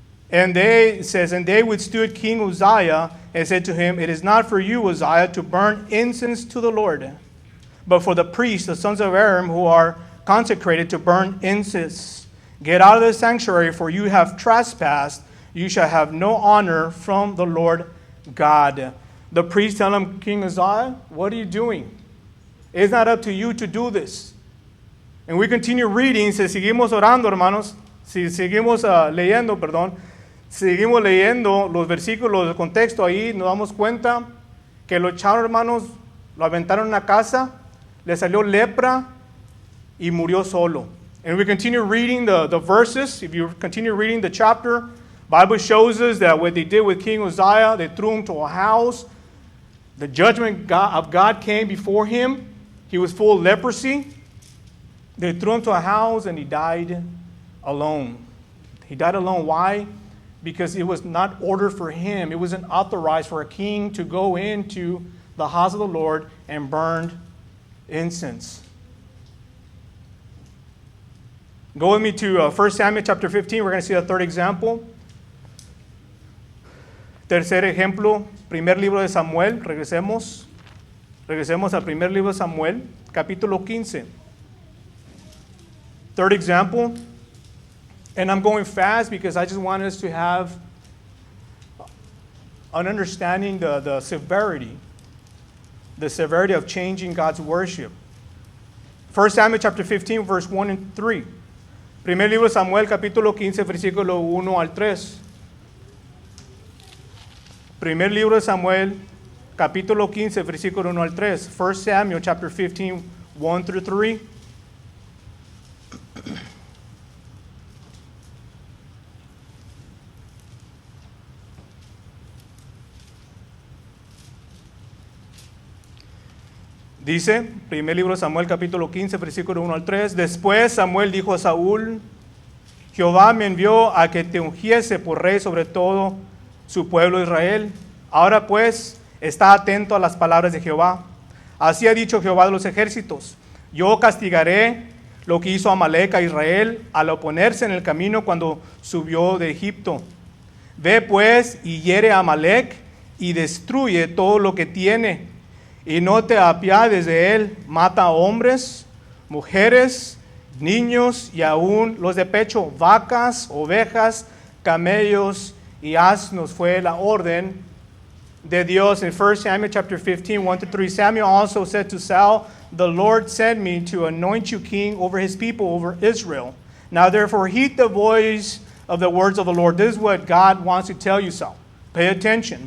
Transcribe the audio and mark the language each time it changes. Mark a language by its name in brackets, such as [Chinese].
[English] And they withstood King Uzziah and said to him, it is not for you, Uzziah, to burn incense to the Lord, but for the priests, the sons of Aaron, who are consecrated to burn incense. Get out of the sanctuary, for you have trespassed. You shall have no honor from the Lord God. The priest tell him, King Uzziah, what are you doing? It's not up to you to do this. And we continue reading. [Spanish] Si seguimos orando, hermanos, si seguimos leyendo, seguimos leyendo los versículos del contexto ahí, nos damos cuenta que lo echaron, hermanos, lo aventaron en una casa, le salió lepra y murió solo. [English] And we continue reading the verses. If you continue reading the chapter, Bible shows us that what they did with King Uzziah, they threw him to a house. The judgment of God came before him. He was full of leprosy. They threw him to a house and he died alone. He died alone. Why? Because it was not ordered for him. It wasn't authorized for a king to go into the house of the Lord and burn incense. Go with me to 1 Samuel chapter 15. We're going to see the third example. [Spanish] Tercer ejemplo, primer libro de Samuel. Regresemos al primer libro de Samuel, capítulo 15. [English] Third example, and I'm going fast because I just want us to have an understanding the severity of changing God's worship. 1 Samuel chapter 15, verse 1 and 3. [Spanish] Primer libro de Samuel, capítulo 15, versículo 1 al 3. Primer libro de Samuel, capítulo 15, versículo 1 al 3. [English] 1 Samuel chapter 15, 1 through 3. [Spanish] Dice, primer libro de Samuel, capítulo 15, versículo 1 al 3. Después Samuel dijo a Saúl: Jehová me envió a que te ungiese por rey sobre todo su pueblo Israel. Ahora pues, está atento a las palabras de Jehová. Así ha dicho Jehová de los ejércitos: yo castigaré lo que hizo Amalec a Israel al oponerse en el camino cuando subió de Egipto. Ve pues y hiere a Amalec y destruye todo lo que tiene. Y no te apiades de él, mata a hombres, mujeres, niños y aún los de pecho, vacas, ovejas, camellos y asnos. Fue la orden de Dios. [English] In 1 Samuel chapter 15, 1 to 3, Samuel also said to Saul, the Lord sent me to anoint you king over his people, over Israel. Now therefore heed the voice of the words of the Lord. This is what God wants to tell you, Saul. Pay attention.